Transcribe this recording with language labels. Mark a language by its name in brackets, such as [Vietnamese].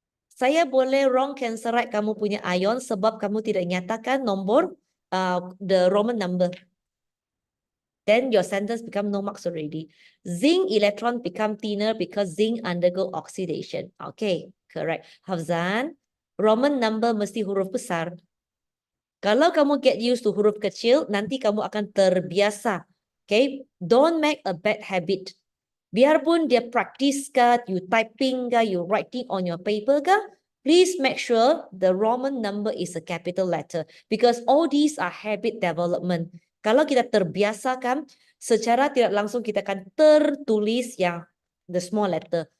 [Malay] Saya boleh [English] wrong cancel right [Malay] kamu punya ion sebab kamu tidak nyatakan nombor [English] the Roman number. Then your sentence become no marks already. Zinc electron become thinner because zinc undergo oxidation. Okay, Correct. [Malay] Hafzan, Roman number mesti huruf besar. Kalau kamu [English] get used to [Malay] huruf kecil, nanti kamu akan terbiasa. [English] Okay? Don't make a bad habit. [Malay] Biarpun dia practice ke, [English] you typing ke, you writing on your paper ke, please make sure the Roman number is a capital letter. Because all these are habit development. [Malay] Kalau kita terbiasakan, secara tidak langsung kita akan tertulis yang [English] the small letter.